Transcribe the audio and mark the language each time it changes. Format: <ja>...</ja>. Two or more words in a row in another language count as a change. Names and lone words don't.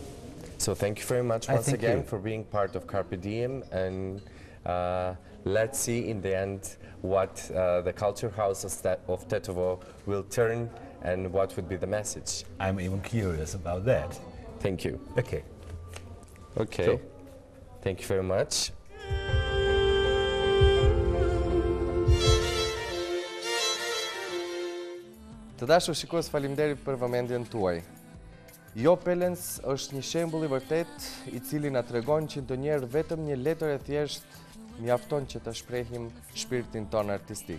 <en>So thank you very much once again for being part of Carpe Diem, and Let's see in the end what the culture house of Tetovo will turn and what would be the message. I'm even curious about that. Thank you. Okay. Okay. So. Thank you very much.</en> <sq>Të dashur shikues, faleminderit për vëmendjen tuaj. Jo Pellenz është një shembull i vërtet i cili na tregon që ndonjëherë vetëm një letër e thjeshtë mjafton që të shprehim shpirtin ton artistik.</sq>